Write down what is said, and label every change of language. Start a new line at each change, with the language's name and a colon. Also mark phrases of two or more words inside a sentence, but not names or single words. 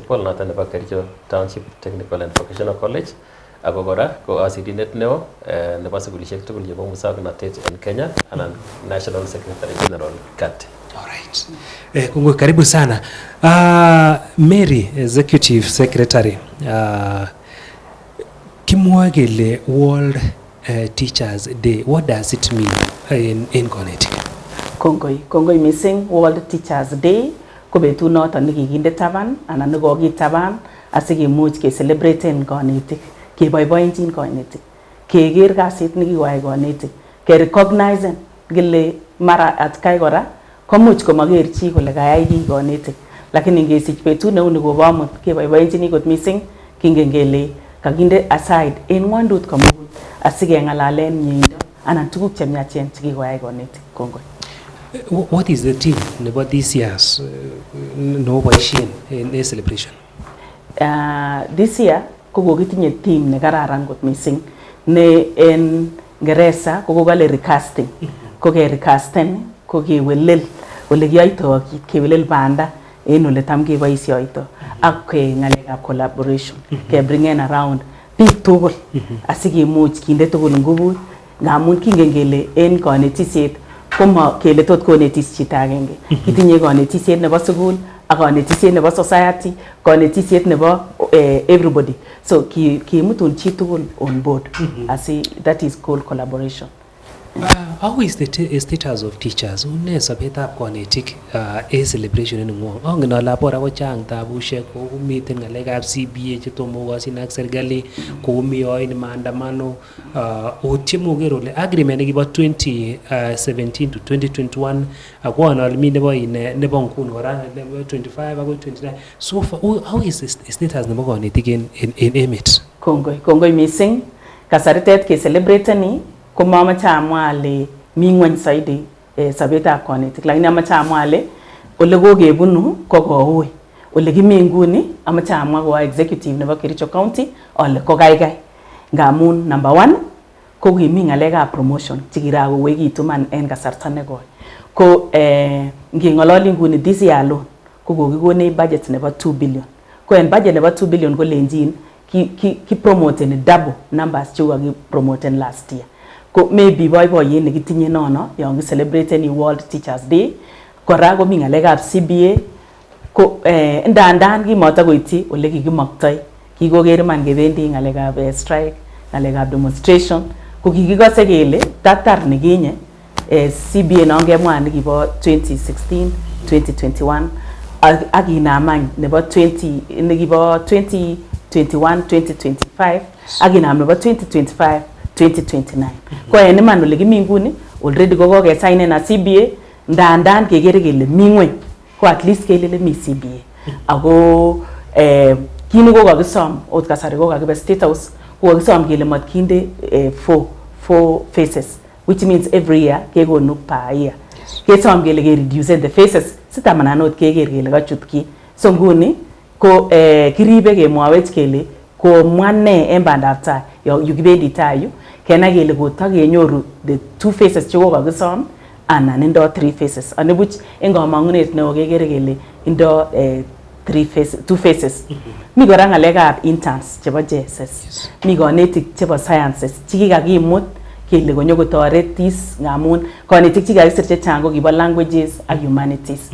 Kalenjin: principal noton nebo Kericho Township Technical and Vocational College ako kora ko asirindet neo nebo sukulishek tugul chebo muswoknotet en Kenya anan
English: National Secretary General
Kalenjin: KAT. Alright. Kongoi,
Swahili: karibu sana. Mary,
English: Executive Secretary.
Kalenjin: Kimwa kele World Teachers Day.
English: What does it mean in Konetik?
Kalenjin: Kongoi missing. World Teachers Day ko betut noton nekikinde taban anan nekokitaban asikemuch ke celebraten konetik, keboiboenjin konetik, keker kasit nekikoyai konetik, ke recognize kele mara atkai kora komuch komaker chi kole kayai kiy konetik, lakini ngesich betut neu ni kobo amut keboiboenjini kot missing kingen kele kakinde aside en ngwondut komugul asikeng'alalen mieindo anan tuguk chemiachen chekikoyai konetik. Kongoi.
English: What is the theme about this year's
Kalenjin: no boisien
English: in celebration? This year
Kalenjin: ko kokitinye theme ne kararan kot missing ne en Ngeresa ko kokale recasting. Ko ke recasten ko kewelel ole kiyoito kewelel banda en ole tam keboisioito ak ng'alekab collaboration ke bringen around biik tugul asikemuch kinde tugul ngubut ngamun kingen kele en konetisiet komo kele tot konetis chito agenge. Kitinye konetisiet nebo sukul ak konetisiet nebo society, konetisiet nebo everybody. So kimutun chi tugul
English: on board. That is called collaboration. How is the status of teachers?
Kalenjin: Une sobetab konetik celebration en ngwong. Angen ale abora ko chang tabushek ko miten ngalekab CBA chetomo kokosin ak serikali ko mi yoin maandamano otiemoker ole agreement nekibo 2017 to 2021 akwan ale mi nebo nebo nguni kora nebo 25 akoi 29.
English: So how is the status
Kalenjin: nebo konetik en emet? Kongoi missing. Kasaritet ke celebrateni ko mamache amwa ale mi ngweny saidi sobetab konetik, lakini amache amwa ale ole kokebunu ko koui. Ole kimi nguni amache amwa ko executive nebo Kericho County ole ko gaigai. Ngamun number 1 ko kimi ngalekab promotion chekirakowekitu man en kasarta nekoi. Ko ngingololi nguni
English: this year alone
Kalenjin: ko kokikonech budget nebo 2 billion. Ko en budget nebo 2 billion ko lenjin ki promoten
English: double numbers
Kalenjin: che kakipromoten
English: last year.
Kalenjin: Ko maybe boiboiyet nekitinye nono yon ki celebraten World Teachers Day. Kora komi ngalekab CBA ko ndandan kimatakoityi ole kikimoktoi. Kikoker man kebendi ngalekab strike, ngalekab demonstration ko kikikose kele tatar nekinye CBA nongemwa nekibo 2016 2021 ak inamany nebo 20 nekibo 2021 2025 ak inam nebo 2025 2029. Ko en iman ole kimi nguni already ko kokesignen na CBA ndandan kekere kele mi ngweny ko
English: at least
Kalenjin: kelele mi CBA. Ako kini ko kakisom ot kasari ko kakibe State House ko kakisom kele matkinde 4 phases,
English: which means every year
Kalenjin: kekonu
English: per year.
Kalenjin: Kesom kele ke
English: reduce the phases
Kalenjin: sitamanan ot keker kele kachut ki. So nguni ko kiribe kemwawech kele ko mwane en bandab tai yu kibendi tai yu kenai kele kotakenyoru
English: the 2 phases
Kalenjin: che kokakisom anan indo 3 phases. Anibuch en kamangunet neo kekere kele indo 2 phases. Mi kora ngalekab interns chebo JSS. Mi konetik chebo sciences chikikakimut kele konyo kotoretis ngamun konetik chikakisir chechang ko kibo languages ak humanities.